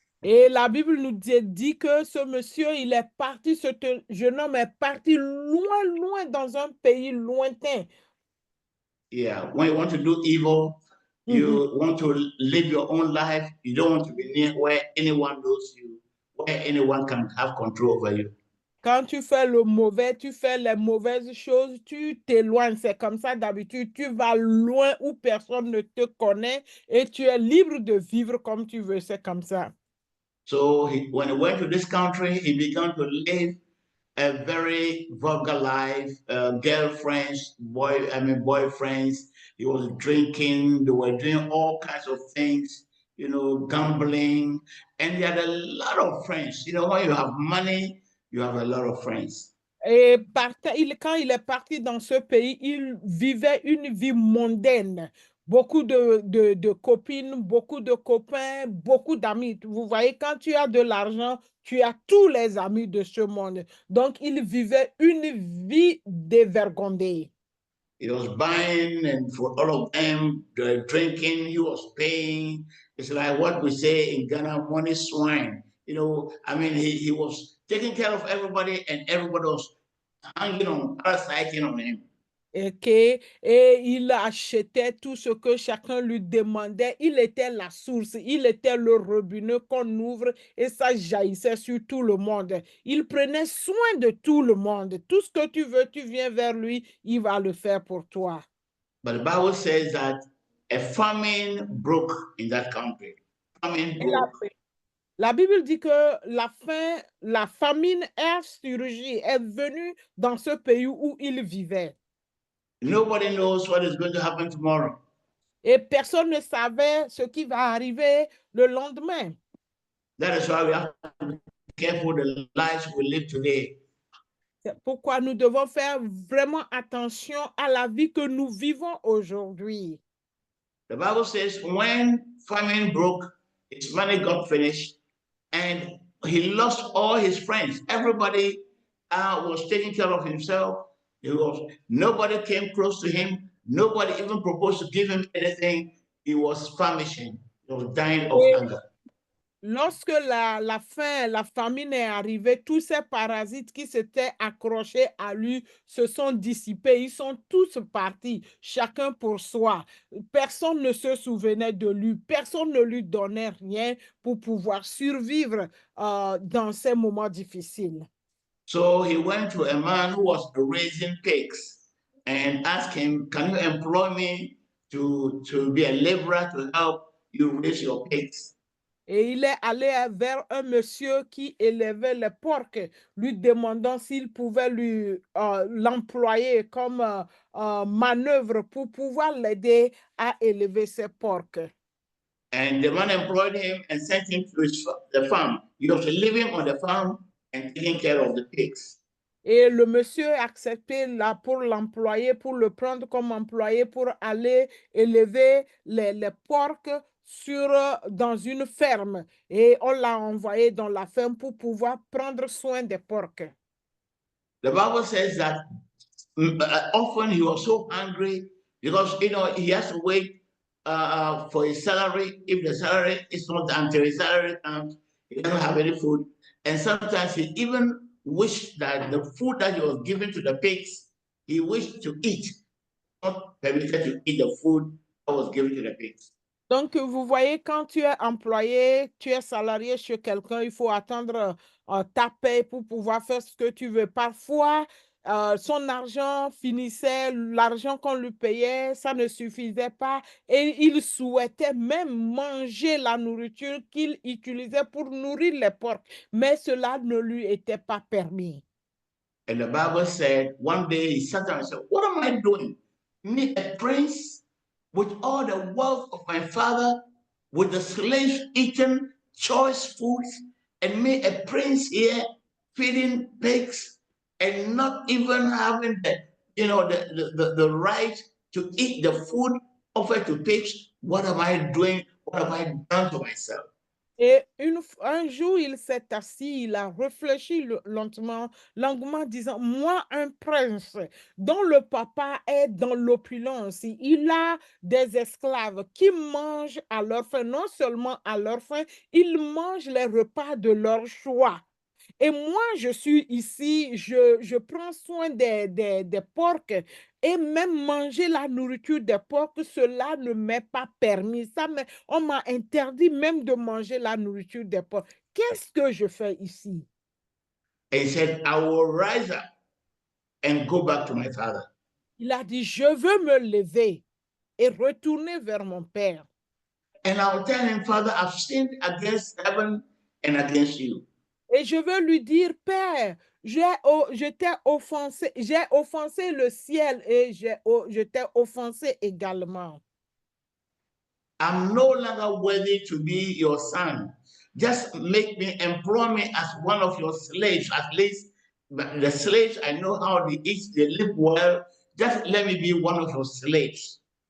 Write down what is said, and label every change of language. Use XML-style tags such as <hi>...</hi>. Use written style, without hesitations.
<fr>Et la Bible nous dit que ce monsieur, il est parti, ce jeune homme est parti loin, loin dans un pays lointain.</fr> <en>Yeah, when you want to do evil, you want to live your own life, you don't want to be near where anyone knows you, where anyone can have control over you.</en> <fr>Quand tu fais le mauvais, tu fais les mauvaises choses, tu t'éloignes. C'est comme ça d'habitude. Tu vas loin où personne ne te connaît et tu es libre de vivre comme tu veux. C'est comme ça.</fr> <en>So when he went to this country, he began to live a very vulgar life, girlfriends, boyfriends. He was drinking. They were doing all kinds of things, gambling. And he had a lot of friends. When you have money, you have a lot of friends.</en> <fr>Et quand il est parti dans ce pays, il vivait une vie mondaine. beaucoup de copines, beaucoup de copains, beaucoup d'amis. Vous voyez, quand tu as de l'argent, tu as tous les amis de ce monde. Donc, il vivait une vie dévergondée.</fr> <en>He was buying, and for all of them, the drinking, he was paying. It's like what we say in Ghana, money swine. You know, I mean, he was taking care of everybody, and everybody was hanging on, parasiting on him.</en> <fr>Et il achetait tout ce que chacun lui demandait. Il était la source, il était le robinet qu'on ouvre et ça jaillissait sur tout le monde. Il prenait soin de tout le monde. Tout ce que tu veux, tu viens vers lui, il va le faire pour toi.</fr> <en>But the Bible says that a famine broke in that country. Famine broke.</en> <fr>La Bible dit que la famine est venue dans ce pays où il vivait.</fr> <en>Nobody knows what is going to happen tomorrow.</en> <fr>Et personne ne savait ce qui va arriver le lendemain.</fr> <en>That is why we have to be careful the lives we live today.</en> <fr>C'est pourquoi nous devons faire vraiment attention à la vie que nous vivons aujourd'hui.</fr> <en>The Bible says when famine broke, his money got finished, and he lost all his friends. Everybody was taking care of himself. Nobody came close to him. Nobody even proposed to give him anything. He was famishing. He was dying of hunger.</en> <fr>Lorsque la famine est arrivée, tous ces parasites qui s'étaient accrochés à lui se sont dissipés. Ils sont tous partis, chacun pour soi. Personne ne se souvenait de lui. Personne ne lui donnait rien pour pouvoir survivre dans ces moments difficiles.</fr> <en>So he went to a man who was raising pigs and asked him, "Can you employ me to be a laborer to help you raise your pigs?"</en> <fr>Et il est allé vers un monsieur qui élevait les porcs, lui demandant s'il pouvait l'employer comme manœuvre pour pouvoir l'aider à élever ses porcs.</fr> <en>And the man employed him and sent him to the farm. He was living on the farm and taking care of the pigs.</en> <fr>Et le monsieur a accepté pour l'employer, pour le prendre comme employé pour aller élever les porcs dans une ferme. Et on l'a envoyé dans la ferme pour pouvoir prendre soin des porcs.</fr> <en>The Bible says that often he was so hungry because, he has to wait for his salary. If the salary is not until his salary comes, he doesn't have any food. And sometimes he even wished that the food that he was giving to the pigs, he wished to eat, not permitted to eat the food that was given to the pigs.</en> <fr>Donc, vous voyez, quand tu es employé, tu es salarié chez quelqu'un, il faut attendre ta paie pour pouvoir faire ce que tu veux. Parfois, son argent finissait, l'argent qu'on lui payait, ça ne suffisait pas et il souhaitait même manger la nourriture qu'il utilisait pour nourrir les porcs, mais cela ne lui était pas permis.</fr> <en>And the Bible said one day he sat down and said, "What am I doing? Me, a prince, with all the wealth of my father, with the slaves eating choice foods, and me, a prince here, feeding pigs, and not even having the right to eat the food offered to pigs. What am I doing? What have I done to myself?"</en> <fr>Et un jour, il s'est assis, il a réfléchi longuement, disant, moi, un prince dont le papa est dans l'opulence, il a des esclaves qui mangent à leur faim, non seulement à leur faim, ils mangent les repas de leur choix. Et moi, je suis ici, je prends soin des porcs et même manger la nourriture des porcs, cela ne m'est pas permis. On m'a interdit même de manger la nourriture des porcs. Qu'est-ce que je fais ici?</fr> <en>And he said, "I will rise up and go back to my father."</en> <fr>Il a dit, je veux me lever et retourner vers mon père.</fr> <en>And I will tell him, "Father, I've sinned against heaven and against you."</en> <fr>Et je veux lui dire, Père, j'ai offensé le ciel et je t'ai offensé également.</fr> <en>I'm no longer worthy to be your son. Just employ me as one of your slaves. At least the slaves, I know how they eat, they live well. Just let me be one of your slaves.</en>